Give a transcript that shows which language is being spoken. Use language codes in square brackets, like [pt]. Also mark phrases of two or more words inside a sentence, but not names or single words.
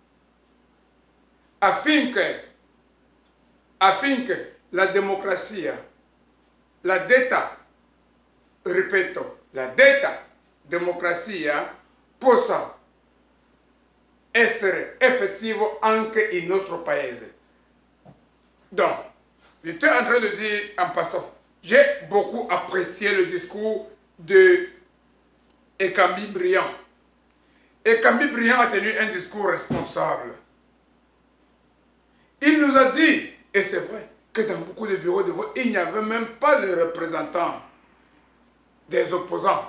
[it] Affinché la democrazia, la detta, ripeto, la detta democrazia possa essere effettivo anche in nostro paese. [fr] Donc, j'étais en train de dire en passant, j'ai beaucoup apprécié le discours de Ekambi Briand. Ekambi Briand a tenu un discours responsable. Il nous a dit, et c'est vrai, que dans beaucoup de bureaux de vote, il n'y avait même pas les représentants des opposants.